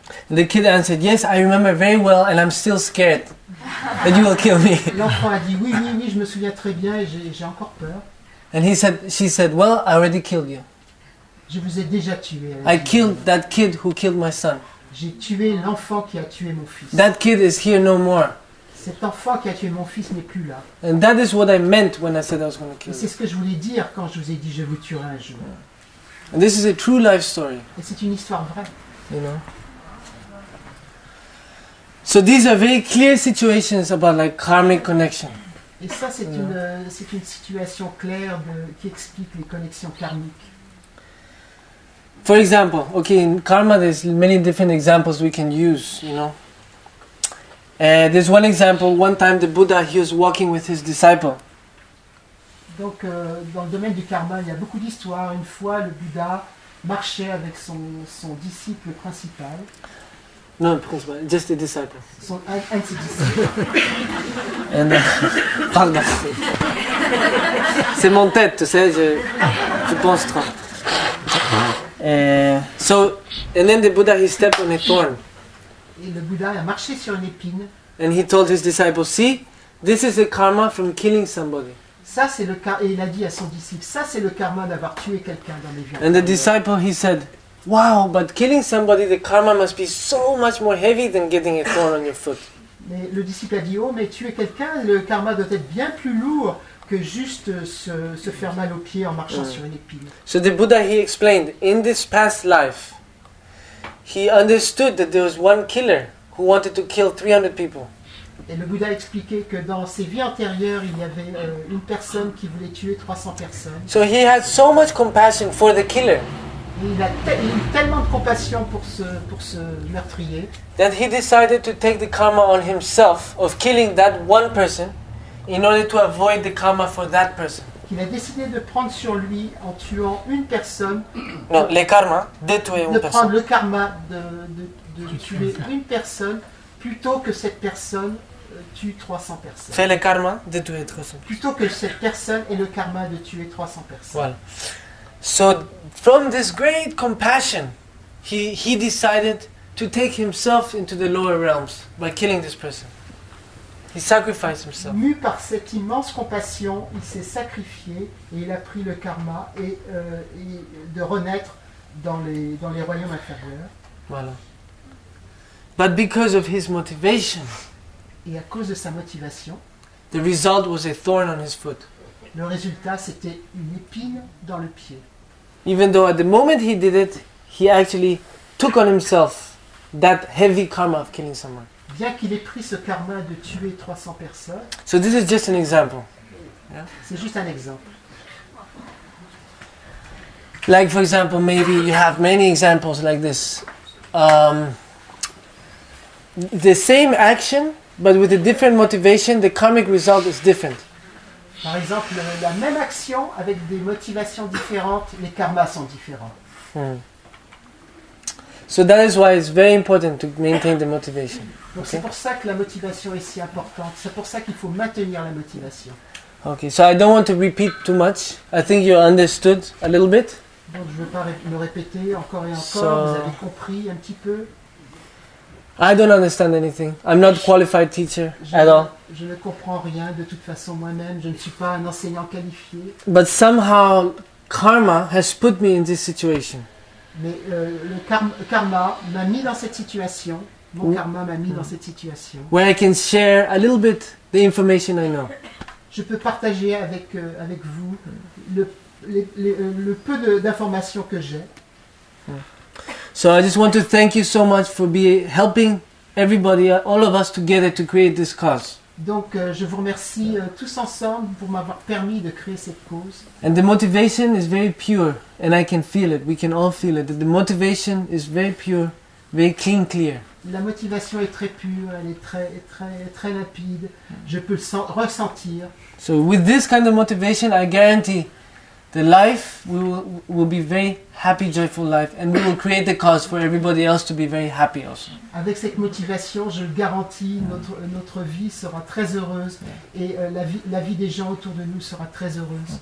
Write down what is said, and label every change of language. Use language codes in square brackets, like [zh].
[en] The kid answered, yes, I remember very well and I'm still scared that you will kill me. [fr] L'enfant a dit, oui, je me souviens très bien et j'ai encore peur. [en] And she said, well, I already killed you. [fr] Je vous ai déjà tué. [en] I killed that kid who killed my son. [fr] J'ai tué l'enfant qui a tué mon fils. [en] That kid is here no more. [fr] Cet enfant qui a tué mon fils n'est plus là. [en] And that is what I meant when I said I was going to kill you. [fr] C'est ce que je voulais dire quand je vous ai dit je vous tuerai un jour. [en] And this is a true life story. [fr] Et c'est une histoire vraie. [en] You know. So these are very clear situations about like karmic connection. [fr] Et ça c'est une situation claire qui explique les connexions karmiques. [en] For example, okay, in karma there's many different examples we can use, you know. There's one example, one time the Buddha, he was walking with his disciple. [fr] Donc dans le domaine du karma, il y a beaucoup d'histoires. Une fois, le Bouddha marchait avec son disciple principal. [en] No, principal, just a disciple. [fr] Un de ses disciples. [en] And, [fr] pardon. C'est mon tête, tu sais, je pense trop. [en] And then the Buddha, he stepped on a thorn. [fr] Et le Bouddha a marché sur une épine. [en] And he told his disciples, see, this is the karma from killing somebody. [fr] Ça, c'est le et il a dit à son disciple, ça c'est le karma d'avoir tué quelqu'un dans les vies. [en] And the disciple, he said, wow, but killing somebody, the karma must be so much more heavy than getting a thorn on your foot. [fr] Mais le disciple a dit, oh, mais tuer quelqu'un, le karma doit être bien plus lourd que juste se faire mal aux pieds en marchant sur une épine. [en] So the Buddha, he explained, in this past life, he understood that there was one killer who wanted to kill 300 people. [fr] Et le Bouddha a expliqué que dans ses vies antérieures, il y avait une personne qui voulait tuer 300 personnes. [en] So he had so much compassion for the killer [fr] Et il a eu tellement de compassion pour ce meurtrier [en] that he decided to take the karma on himself of killing that one person in order to avoid the karma for that person. [fr] qu'il a décidé de prendre sur lui en tuant une personne, Non, le karma de tuer une de prendre personne. le karma de tuer une personne plutôt que cette personne tue 300 personnes. Fait le karma de tuer 300. Plutôt que cette personne ait le karma de tuer 300 personnes. Voilà. [en] So from this great compassion, he decided to take himself into the lower realms by killing this person. He sacrificed himself. [fr] Mu par cette immense compassion, il s'est sacrifié et il a pris le karma et de renaître dans les royaumes inférieurs. Voilà. [en] But because of his motivation, [fr] Et à cause de sa motivation, [en] the result was a thorn on his foot. [fr] le résultat c'était une épine dans le pied. [en] Even though at the moment he did it, he actually took on himself that heavy karma of killing someone. [fr] Bien qu'il ait pris ce karma de tuer 300 personnes, [en] So this is just an example. [fr] c'est juste un exemple. [en] Like for example, maybe you have many examples like this. The same action, but with a different motivation, the karmic result is different. [fr] Par exemple, la même action avec des motivations différentes, les karmas sont différents. [en] So that is why it's very important to maintain the motivation. [fr] Donc c'est pour ça que la motivation est si importante. C'est pour ça qu'il faut maintenir la motivation. [en] Okay, so I don't want to repeat too much. I think you understood a little bit. [fr] Donc je ne veux pas me répéter encore et encore. [en] So- [fr] Vous avez compris un petit peu. [en] I don't understand anything. I'm not a qualified teacher at all. [fr] Je ne comprends rien de toute façon moi-même. Je ne suis pas un enseignant qualifié. [en] But somehow karma has put me in this situation. [fr] Mais le karma m'a mis dans cette situation. Mon karma m'a mis dans cette situation. [en] Where I can share a little bit the information I know. [fr] Je peux partager avec vous le peu d'informations que j'ai. [en] So I just want to thank you so much for helping everybody, all of us together to create this cause. [fr] Donc je vous remercie tous ensemble pour m'avoir permis de créer cette cause. [en] And the motivation is very pure, and I can feel it. We can all feel it. The motivation is very pure, very clear. [fr] La motivation est très pure, elle est très limpide. Je peux le ressentir. [en] So with this kind of motivation, I guarantee the life will be very happy, joyful life, and we will create the cause for everybody else to be very happy also. [fr] Avec cette motivation, je le garantis, notre vie sera très heureuse et la vie des gens autour de nous sera très heureuse.